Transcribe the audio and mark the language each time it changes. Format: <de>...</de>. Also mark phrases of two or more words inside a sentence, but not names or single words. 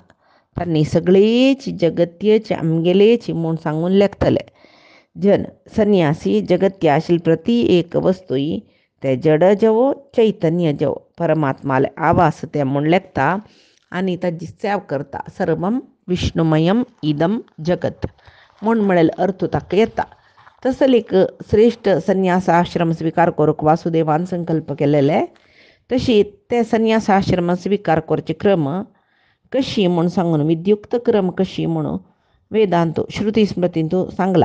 <kok>तांणी सगळेच जगत्येचे आमगेलेच म्हूण सांगून लेखतले. जन संन्यासी जगत्या आशिल्ली प्रती एक वस्तूय ते जड जेवो चैतन्य जेवो परमात्माले आवास ते म्हूण लेखता आनी ताजी सेव करता</kok> <sa>सर्वम विष्णुमयम इदम जगत</sa> <kok>म्हूण म्हळेल अर्थ ताका येता. तसं एक श्रेष्ठ संन्यास आश्रम स्वीकार करूंक वासुदेवान संकल्प केलेले. तशी ते संन्यास आश्रम स्वीकार करचे क्रम कशी म्हूण सांगून विद्युक्त क्रम कशी म्हणून वेदांत श्रुती स्मृतींतू सांगला.</kok>